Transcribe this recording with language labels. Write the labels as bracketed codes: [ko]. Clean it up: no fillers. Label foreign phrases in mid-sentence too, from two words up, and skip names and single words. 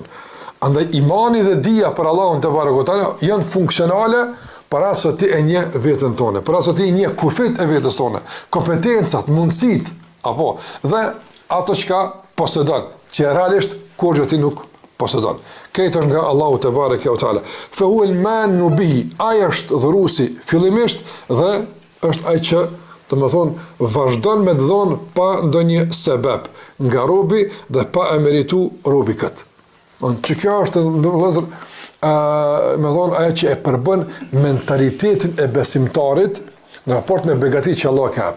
[sq] Andaj imani dhe dija për Allahun te barekuta janë funksionale para se ti e njeh veten tonë, para se ti e njeh kufit e vetes tonë, kompetencat, mundësit, apo dhe ato çka posedon, që realisht kur ti nuk posedon. Këtë është nga Allahu [ar] تبارك وتعالى. فهو المان به, [sq] ai është dhuruesi fillimisht dhe është ai që do të thonë vazhdon me dhon pa ndonjë sebeb nga robi dhe pa e meritu robi kët. Që kjo është vëllazër me thonë ajo që e përbën mentalitetin e besimtarit në raport me begati që Allah ka hap.